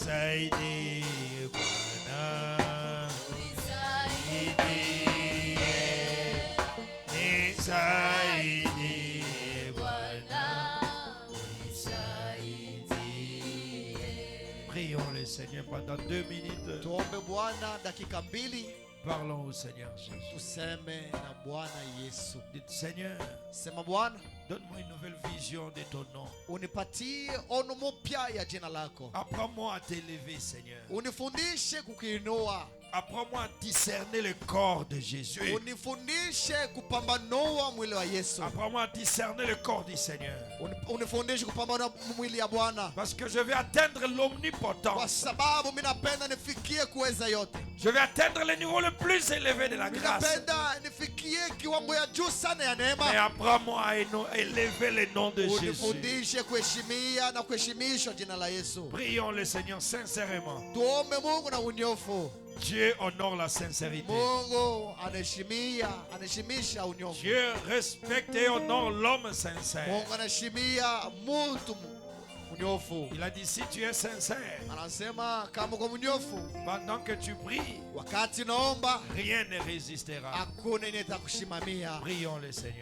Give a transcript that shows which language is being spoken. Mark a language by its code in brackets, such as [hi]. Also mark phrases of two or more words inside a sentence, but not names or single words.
[sw] Nisaidie Bwana, nisaidie Bwana, [fr] prions le Seigneur pendant 2 minutes. [sw] Tuombe Bwana dakika 2. [fr] Parlons au Seigneur Jésus. [sw] Tuseme na Bwana Yesu. [fr] Dites, Seigneur, [sw] Sema Bwana, [fr] donne-moi une nouvelle vision de ton nom. [sw] unipatie ono mpya ya jina lako. [fr] Apprends-moi à t'élever, Seigneur. [sw] Unifundishe kukiinua. [fr] Apprends-moi à discerner le corps de Jésus. [sw] Unifundishe kupambanua mwili wa Yesu. [fr] Apprends-moi à discerner le corps du Seigneur. [sw] Unifundishe kupambanua mwili ya Bwana. [fr] Parce que je vais atteindre l'omnipotent. [sw] Kwa sababu mimi napenda nifikie kuweza yote. [fr] Je vais atteindre le niveau le plus élevé de la grâce. [sw] Napenda nifikie kiwango ya juu sana ya neema. [fr] Mais apprends-moi à élever le nom de Jésus. [sw] Unifundishe kuheshimia na kuheshimisha jina la Yesu. [fr] Prions le Seigneur sincèrement. [sw] Tuombe Mungu na unyofu. [fr] Dieu honore la sincérité. [sw] Mungu anaheshimisha unyofu. [fr] Dieu respecte et honore l'homme sincère. [sw] Mungu anaheshimia mtu unyofu. [fr] Il a dit, si tu es sincère, [sw] Anasema kama uko unyofu, [fr] pendant que tu pries, [sw] wakati naomba, [fr] rien ne résistera. [sw] hakuna inayetakushimamia. [fr] Prions le Seigneur.